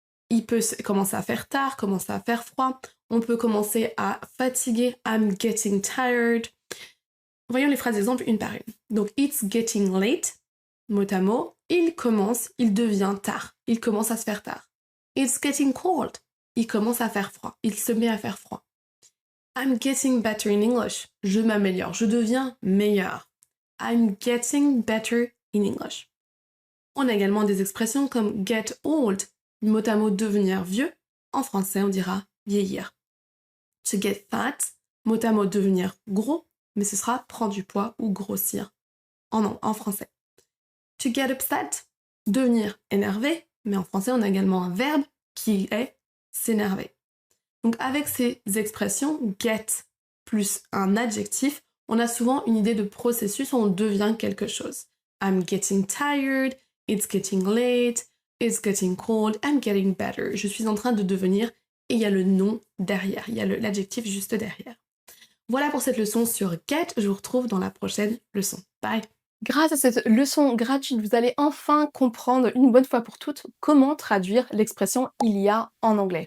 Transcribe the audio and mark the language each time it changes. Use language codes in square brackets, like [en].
[fr] Il peut commencer à faire tard, commencer à faire froid, on peut commencer à fatiguer, [en] I'm getting tired. [fr] Voyons les phrases d'exemple une par une. Donc, [en] it's getting late, [fr] mot à mot, il devient tard, il commence à se faire tard. [en] It's getting cold, [fr] il commence à faire froid, il se met à faire froid. [en] I'm getting better in English, [fr] je m'améliore, je deviens meilleur. [en] I'm getting better in English. [fr] On a également des expressions comme get old, mot à mot devenir vieux. En français, on dira vieillir. To get fat, mot à mot devenir gros, mais ce sera prendre du poids ou grossir en français. To get upset, devenir énervé, mais en français, on a également un verbe qui est s'énerver. Donc avec ces expressions, get plus un adjectif, on a souvent une idée de processus où on devient quelque chose. [en] I'm getting tired, it's getting late, it's getting cold, I'm getting better. [fr] Je suis en train de devenir, et il y a le nom derrière, il y a l'adjectif juste derrière. Voilà pour cette leçon sur get, je vous retrouve dans la prochaine leçon. Bye! Grâce à cette leçon gratuite, vous allez enfin comprendre une bonne fois pour toutes comment traduire l'expression « il y a » en anglais.